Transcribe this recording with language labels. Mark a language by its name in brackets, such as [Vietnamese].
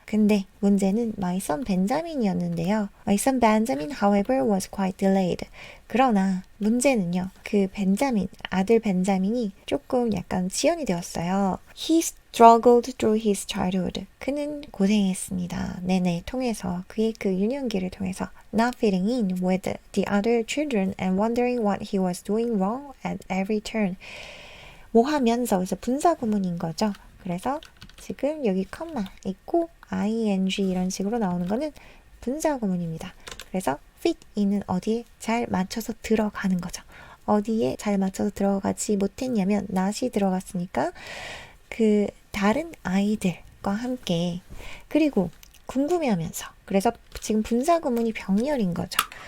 [Korean] 근데 문제는 my son 벤자민이었는데요. [English] My son Benjamin, however, was quite delayed. [Korean] 그러나 문제는요. 그 아들 벤자민이 조금 약간 지연이 되었어요. [English] He struggled through his childhood. [Korean] 그는 고생했습니다. 내내 통해서 그의 그 유년기를 통해서 [English] not fitting in with the other children and wondering what he was doing wrong at every turn. [Korean] 뭐 하면서 그래서 분사 구문인 거죠. 그래서 지금 여기 컴마 있고 ing 이런 식으로 나오는 거는 분사 구문입니다. 그래서 fit in은 어디에 잘 맞춰서 들어가는 거죠. 어디에 잘 맞춰서 들어가지 못했냐면 not이 들어갔으니까 그 다른 아이들과 함께 그리고 궁금해하면서 그래서 지금 분사 구문이 병렬인 거죠.